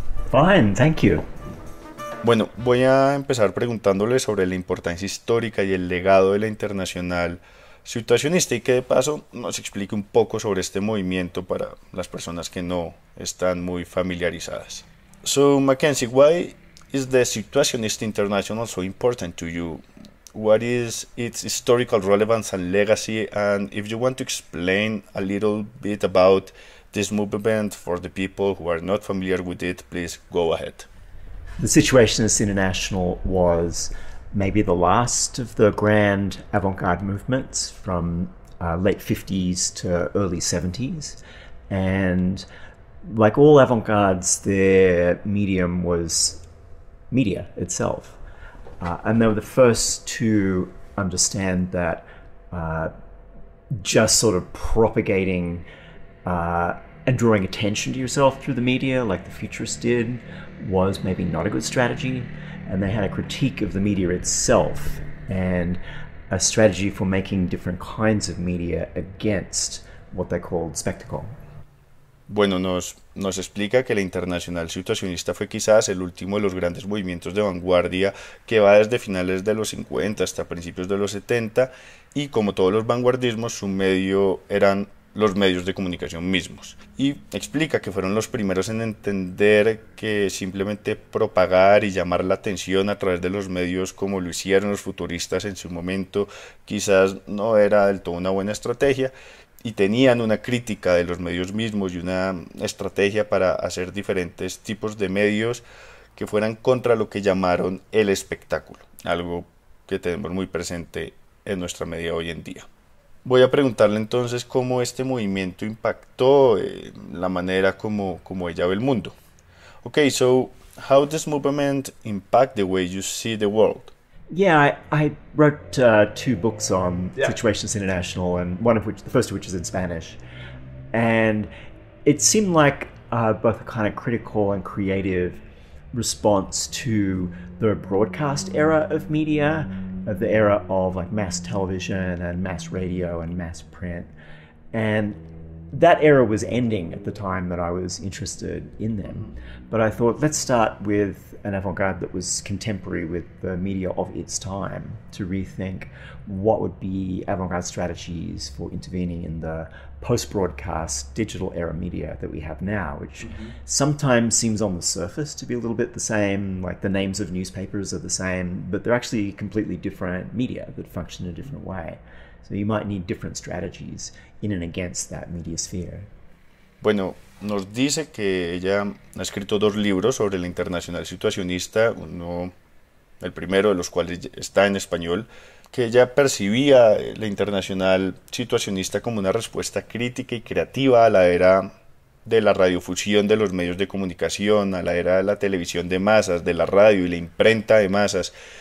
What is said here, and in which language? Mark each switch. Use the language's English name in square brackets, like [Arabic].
[English] Fine, thank you. [Spanish] Bueno, voy a empezar preguntándole sobre la importancia histórica y el legado de la internacional situacionista y que de paso nos explique un poco sobre este movimiento para las personas que no están muy familiarizadas. [English] So, Mackenzie, why is the Situationist International so important to you? What is its historical relevance and legacy? And if you want to explain a little bit about this movement for the people who are not familiar with it, please go ahead. The Situationist International was maybe the last of the grand avant-garde movements from late 50s to early 70s. And like all avant-gardes, their medium was media itself. And they were the first to understand that just sort of propagating and drawing attention to yourself through the media, like the Futurists did, was maybe not a good strategy. And they had a critique of the media itself and a strategy for making different kinds of media against what they called spectacle. [Spanish] Bueno, nos explica que la internacional situacionista fue quizás el último de los grandes movimientos de vanguardia que va desde finales de los 50 hasta principios de los 70 y como todos los vanguardismos su medio eran los medios de comunicación mismos. Y explica que fueron los primeros en entender que simplemente propagar y llamar la atención a través de los medios como lo hicieron los futuristas en su momento quizás no era del todo una buena estrategia y tenían una crítica de los medios mismos y una estrategia para hacer diferentes tipos de medios que fueran contra lo que llamaron el espectáculo, algo que tenemos muy presente en nuestra media hoy en día. Voy a preguntarle entonces cómo este movimiento impactó la manera como ella ve el mundo. [English] Okay, so how does movement impact the way you see the world? Yeah, I wrote two books on Situationist International, and the first of which is in Spanish. And it seemed like both a kind of critical and creative response to the broadcast era of media, of the era of like mass television and mass radio and mass print. And that era was ending at the time that I was interested in them. But I thought, let's start with an avant-garde that was contemporary with the media of its time to rethink what would be avant-garde strategies for intervening in the post-broadcast digital era media that we have now, which sometimes seems on the surface to be a little bit the same, like the names of newspapers are the same, but they're actually completely different media that function in a different way. So you might need different strategies in and against that media sphere. [Spanish] Bueno, nos dice que ella ha escrito 2 libros sobre la internacional situacionista, el primero de los cuales está en español, que ella percibía la Internacional situacionista como una respuesta crítica y creativa a la era de la radiofusión de los medios de comunicación, a la era de la televisión de masas, de la radio y la imprenta de masas.